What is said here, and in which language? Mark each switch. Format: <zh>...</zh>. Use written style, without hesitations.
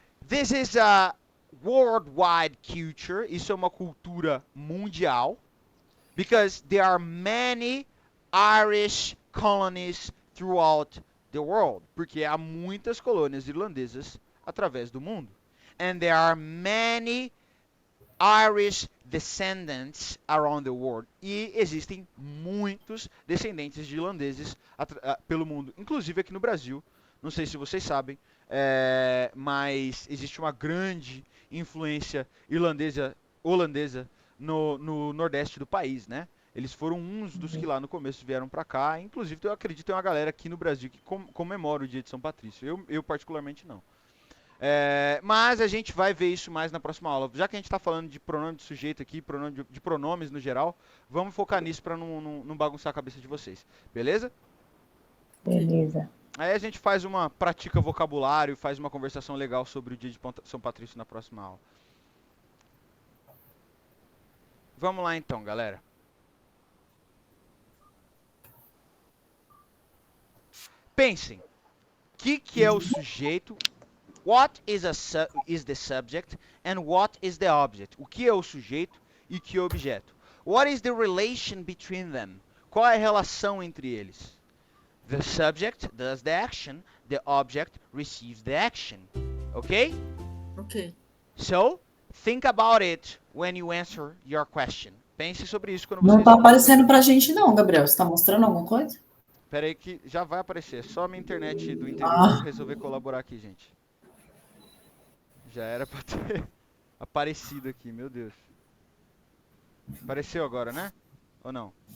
<en>This is a worldwide culture.</en> <pt>Isso é uma cultura mundial.</pt> <en>Because there are many Irish colonies throughout the world.</en> <pt>Porque há muitas colônias irlandesas através do mundo.</pt> <en>And there are many Irish descendants around the world.</en> <pt>E existem muitos descendentes de irlandeses pelo mundo, inclusive aqui no Brasil. Não sei se vocês sabem, mas existe uma grande influência holandesa no nordeste do país, né? Eles foram uns dos que lá no começo vieram para cá. Inclusive, eu acredito que tem uma galera aqui no Brasil que comemora o dia de São Patrício. Eu particularmente não. Mas a gente vai ver isso mais na próxima aula. Já que a gente está falando de pronome de sujeito aqui, de pronomes no geral, vamos focar nisso para não bagunçar a cabeça de vocês. Beleza? Beleza. Aí a gente pratica vocabulário, faz uma conversação legal sobre o dia de São Patrício na próxima aula. Vamos lá então, galera. Pensem, o que é o sujeito?</pt> <en>What is the subject and what is the object?</en> <pt>O que é o sujeito e o que é o objeto?</pt> <en>What is the relation between them?</en> <pt>Qual é a relação entre eles?</pt> <en>The subject does the action, the object receives the action. Okay? Ok. So, think about it when you answer your question.</en> <pt>Pense sobre isso quando Não você tá responder. aparecendo pra gente não, Gabriel. Você tá mostrando alguma coisa? Pera aí que já vai aparecer. Só a minha internet do interior Ah, resolver colaborar aqui, gente. Já era pra ter aparecido aqui, meu Deus. Apareceu agora, né? Ou não?</pt>